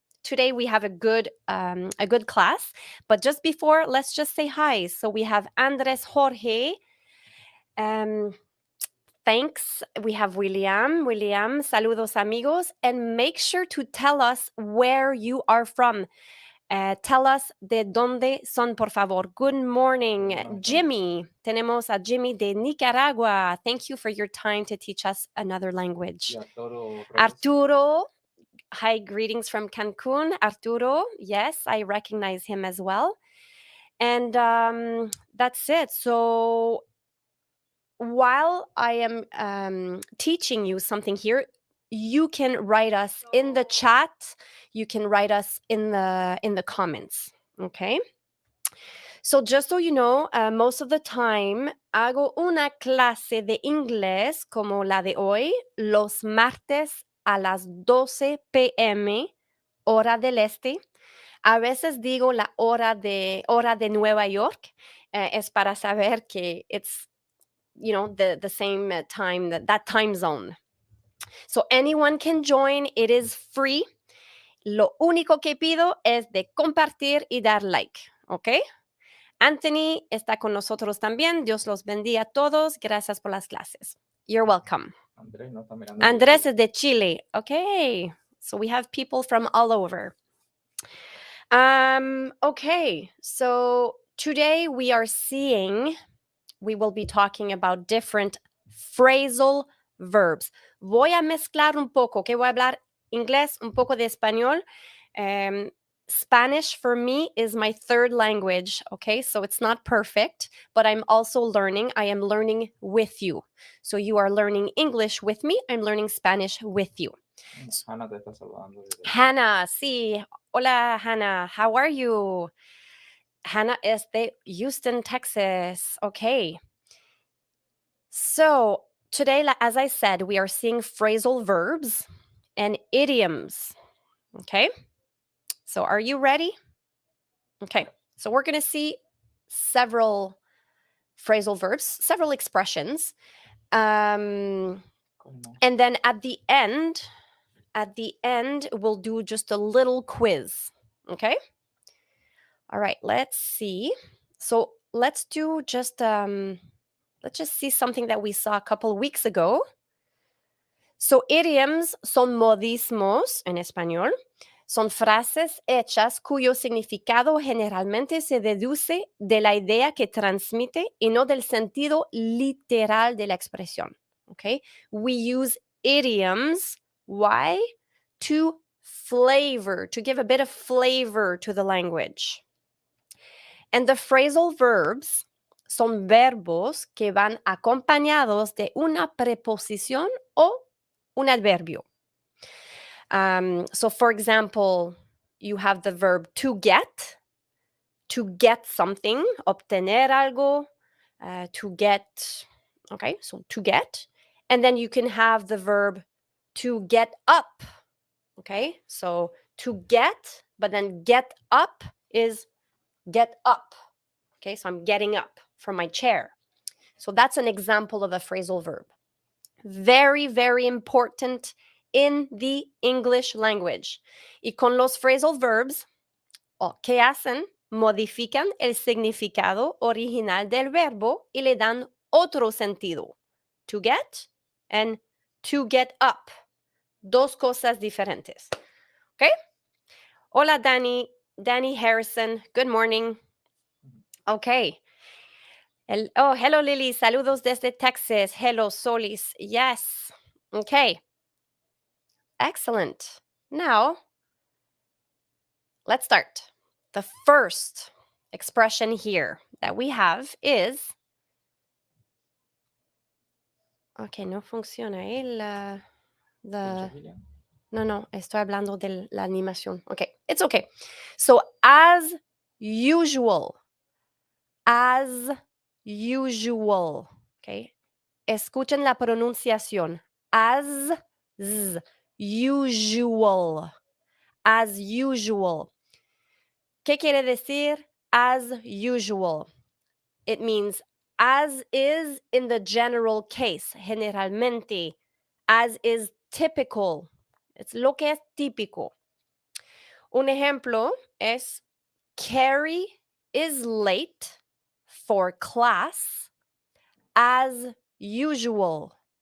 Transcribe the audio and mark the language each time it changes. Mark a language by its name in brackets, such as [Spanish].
[English] Today we have a good class, but just before, let's just say hi. So we have Andres Jorge. Thanks. We have William, [Spanish] saludos amigos, [English] and make sure to tell us where you are from. Tell us [Spanish] de dónde son, por favor. [English] Good morning, Jimmy. [Spanish] Tenemos a Jimmy de Nicaragua. [English] Thank you for your time to teach us another language. Arturo. Hi, greetings from Cancun. Arturo, yes, I recognize him as well. And that's it. So while I am teaching you something here, you can write us in the chat. You can write us in the comments, okay? So just so you know, most of the time [Spanish] hago una clase de inglés como la de hoy los martes a las 12 p.m. hora del este. A veces digo la hora de Nueva York, es para saber que [English] it's, the same time, that time zone. So anyone can join. It is free. [Spanish] Lo único que pido es de compartir y dar like, ¿ok? Anthony está con nosotros también. Dios los bendiga a todos. Gracias por las clases. [English] You're welcome. [Spanish] Andrés es de Chile. Okay. [English] So we have people from all over. Okay. So today we will be talking about different phrasal verbs. [Spanish] Voy a mezclar un poco, que voy a hablar inglés, un poco de español. [English] Spanish for me is my third language, okay? So it's not perfect, but I'm also learning. I am learning with you. So you are learning English with me. I'm learning Spanish with you. [Spanish] Ana te está saludando. [English] Hannah, [Spanish] sí. Hola, Hannah. [English] How are you? Hannah is de Houston, Texas. Okay. So today, as I said, we are seeing phrasal verbs and idioms. Okay. So are you ready? Okay. So we're going to see several phrasal verbs, several expressions. And then at the end, we'll do just a little quiz. Okay. All right, let's see. So let's just see something that we saw a couple weeks ago. [Spanish] So idioms son modismos en español. Son frases hechas cuyo significado generalmente se deduce de la idea que transmite y no del sentido literal de la expresión. [English] Okay? We use idioms. Why? To give a bit of flavor to the language. And the [Spanish] phrasal verbs son verbos que van acompañados de una preposición o un adverbio. [English] So, for example, you have the verb to get something, [Spanish] obtener algo, [English] to get, okay, so to get. And then you can have the verb to get up, okay? So to get, but then get up is get up. Okay, so I'm getting up from my chair. So that's an example of a phrasal verb. Very, very important in the English language. [Spanish] Y con los phrasal verbs, ¿qué hacen? Modifican el significado original del verbo y le dan otro sentido. [English] To get and to get up. [Spanish] Dos cosas diferentes. [English] Okay? Hola, Danny Harrison. Good morning. Okay. Hello, Lily. [Spanish] Saludos desde Texas. [English] Hello, Solis. Yes. Okay. Excellent. Now, let's start. The first expression here that we have is. [Spanish] Okay, no funciona. No, estoy hablando de la animación. [English] Okay, it's okay. So, as usual. As usual. Okay. [Spanish] Escuchen la pronunciación. As usual. [English] As usual. [Spanish] ¿Qué quiere decir [English] as usual? It means as is in the general case, generalmente. As is typical. [Spanish] Es lo que es típico. Un ejemplo es [English] Carrie is late for class as usual.